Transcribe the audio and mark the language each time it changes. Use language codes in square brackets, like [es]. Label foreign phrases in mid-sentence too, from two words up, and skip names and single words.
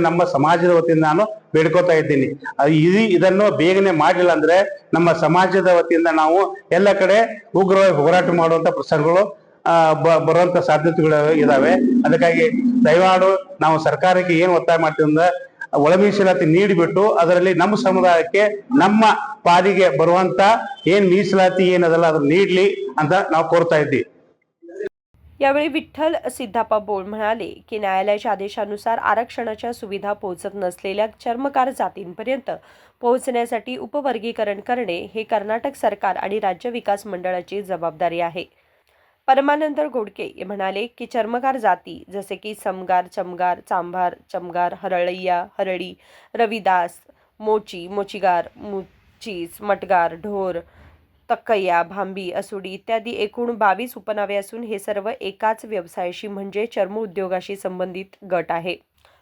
[kn] ನಮ್ಮ ಸಮಾಜದ ವತಿಯಿಂದ ನಾನು ಬೇಡ್ಕೋತಾ ಇದ್ದೀನಿ. ಇದನ್ನು ಬೇಗನೆ ಮಾಡಿಲ್ಲ ಅಂದ್ರೆ ನಮ್ಮ ಸಮಾಜದ ವತಿಯಿಂದ ನಾವು ಎಲ್ಲ ಕಡೆ ಉಗ್ರವಾಗಿ ಹೋರಾಟ ಮಾಡುವಂತ ಪ್ರಸಂಗಗಳು ಬರುವಂತ ಸಾಧ್ಯತೆಗಳು ಇದಾವೆ. ಅದಕ್ಕಾಗಿ ದಯಮಾಡು ನಾವು ಸರ್ಕಾರಕ್ಕೆ ಏನು ಒತ್ತಾಯ ಮಾಡ್ತೀವಿ ಅಂದ್ರೆ, ಒಳ ಮೀಸಲಾತಿ ನೀಡಿಬಿಟ್ಟು ಅದರಲ್ಲಿ ನಮ್ಮ ಸಮುದಾಯಕ್ಕೆ ನಮ್ಮ ಪಾಲಿಗೆ ಬರುವಂತ ಏನ್ ಮೀಸಲಾತಿ ಏನದಲ್ಲ ಅದನ್ನ ನೀಡ್ಲಿ ಅಂತ ನಾವು ಕೋರ್ತಾ इद्दी. [mr] यावेळी विठ्ठल सिद्धप्पा बोळ म्हणाले की न्यायालयाच्या आदेशानुसार आरक्षणाच्या सुविधा पोहोचत नसलेल्या चर्मकार जातींपर्यंत पोहोचण्यासाठी उपवर्गीकरण करणे हे कर्नाटक सरकार आणि राज्य विकास मंडळाची जबाबदारी आहे. परमानंद घोडके म्हणाले की चर्मकार जाती जसे की समगार, चमगार, चांभार, चमगार, हरळय्या, हरळी, रविदास, मोची, मोचिगार, मुचीस, मटगार, ढोर, तक्कय्या, भांबी, असुडी इत्यादी एकूण 22 उपनावे असून हे सर्व एकाच व्यवसायाशी म्हणजे चर्म उद्योगाशी संबंधित गट आहे.